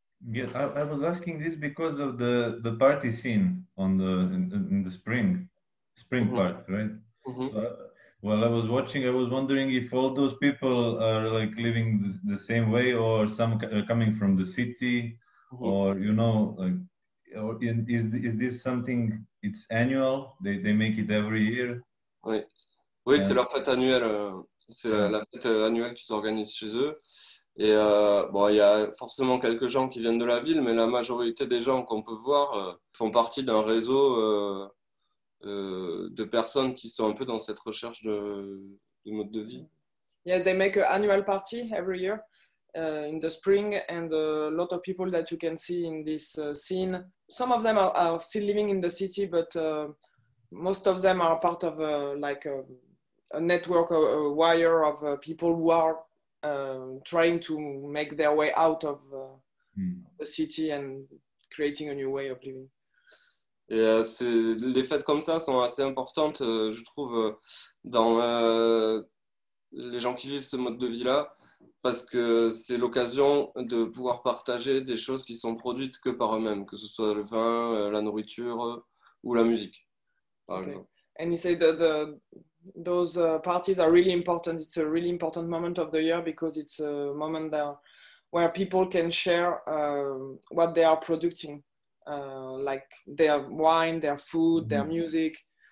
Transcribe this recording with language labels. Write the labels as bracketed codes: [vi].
[en] Yeah, I was asking this because of the party scene on in the spring part, right? So, while I was watching, I was wondering if all those people are like living the same way, or some coming from the city, or you know, like, or is this something? It's annual. They make it every year. [fr] Oui, oui, c'est leur fête annuelle. C'est [en] Yeah. [fr] la fête annuelle qu'ils organisent chez eux. Et bon, il y a forcément quelques gens qui viennent de la ville, mais la majorité des gens qu'on peut voir font partie d'un réseau de personnes qui sont un peu dans cette recherche de mode de vie. [en] Yes, they make an annual party every year in the spring, and a lot of people that you can see in this scene. Some of them are still living in the city, but most of them are part of a network, a wire of people who are trying to make their way out of the city and creating a new way of living. [fr] Et les fêtes comme ça sont assez importantes, je trouve, dans les gens qui vivent ce mode de vie-là, parce que c'est l'occasion de pouvoir partager des choses qui sont produites que par eux-mêmes, que ce soit le vin, la nourriture ou la musique, par exemple. [en] And he said that those parties are really important. It's a really important moment of the year because it's a moment where people can share what they are producing. Like their wine, their food, their music.